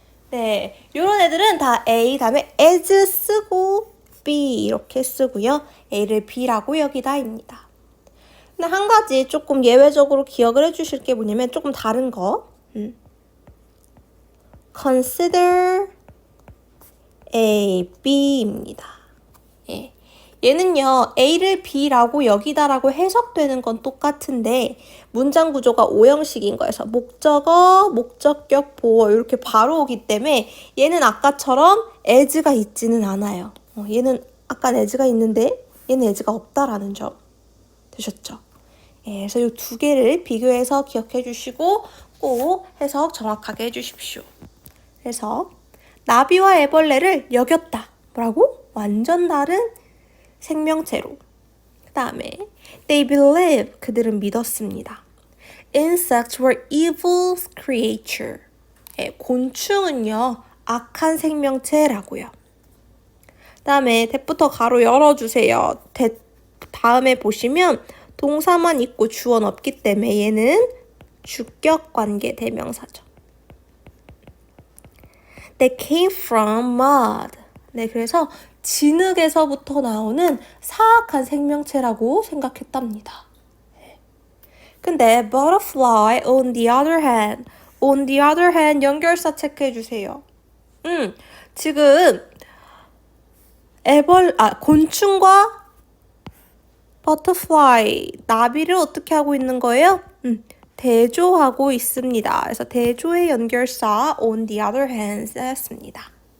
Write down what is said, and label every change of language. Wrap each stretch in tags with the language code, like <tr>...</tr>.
<ko>네, 요런 애들은 다 A 다음에 as 쓰고 B 이렇게 쓰고요. A를 B라고 여기다입니다. 근데 한 가지 조금 예외적으로 기억을 해주실 게 뭐냐면 조금 다른 거.</ko> <en>Consider A, B입니다.</en> <ko>예. 얘는요, A를 B라고 여기다라고 해석되는 건 똑같은데 문장 구조가 오형식인 거여서 목적어, 목적격, 보어 이렇게 바로 오기 때문에 얘는 아까처럼 as가 있지는 않아요. 얘는 아까 as가 있는데 얘는 as가 없다라는 점 되셨죠? 예, 그래서 이 두 개를 비교해서 기억해 주시고 꼭 해석 정확하게 해주십시오. 그래서 나비와 애벌레를 여겼다. 뭐라고? 완전 다른 생명체로. 그 다음에</ko> <en>they believe</en> <ko>그들은 믿었습니다.</ko> <en>Insects were evil creature.</en> <ko>예, 곤충은요 악한 생명체라고요. 그 다음에 that부터 가로 열어주세요. that 다음에 보시면 동사만 있고 주어는 없기 때문에 얘는 주격 관계 대명사죠.</ko> <en>They came from mud.</en> <ko>네, 그래서 진흙에서부터 나오는 사악한 생명체라고 생각했답니다. 근데</ko> <en>butterfly on the other hand</en> <ko>연결사 체크해 주세요. 지금 곤충과 butterfly 나비를 어떻게 하고 있는 거예요? 대조하고 있습니다. 그래서 대조의 연결사</ko> <en>on the other hand</en> <ko>였습니다.</ko>